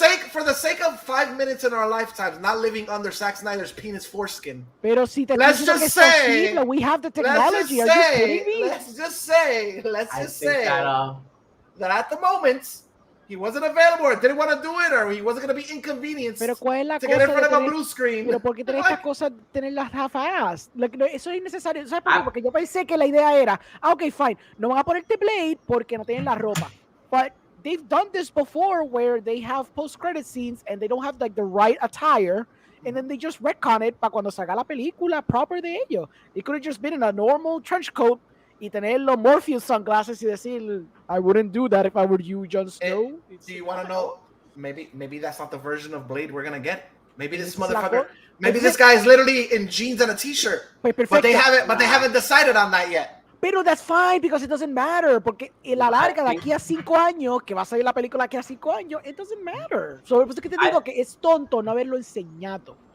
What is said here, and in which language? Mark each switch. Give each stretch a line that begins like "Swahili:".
English: For the sake of 5 minutes in our lifetimes, not living under Zack Snyder's penis foreskin.
Spanish: Pero si te
English: let's just say we have the technology. Are you kidding me? Let's just say that at the moment he wasn't available or didn't want to do it or he wasn't going to be inconvenienced to get in front of a blue screen.
Spanish: Pero ¿por qué tener estas cosas, tener las half-ass? Eso es innecesario. ¿Sabes por qué? Porque yo pensé que la idea era, okay, fine, no van a ponerte Blade porque no tienen la ropa.
English: But they've done this before where they have post-credit scenes and they don't have like the right attire and then they just retcon it
Spanish: para cuando salga la película proper de ellos.
English: It could have just been in a normal trench coat
Spanish: y tener los Morpheus sunglasses y decir,
English: I wouldn't do that if I were you, Jon Snow. Do you want to know? Maybe that's not the version of Blade we're gonna get. Maybe this motherfucker. Maybe this guy is literally in jeans and a t-shirt. But they haven't decided on that yet. Pero that's fine because it doesn't matter.
Spanish: Porque en la larga, de aquí a 5 años, que va a salir la película de aquí a 5 años,
English: it doesn't matter.
Spanish: So, por eso que te digo que es tonto no haberlo enseñado.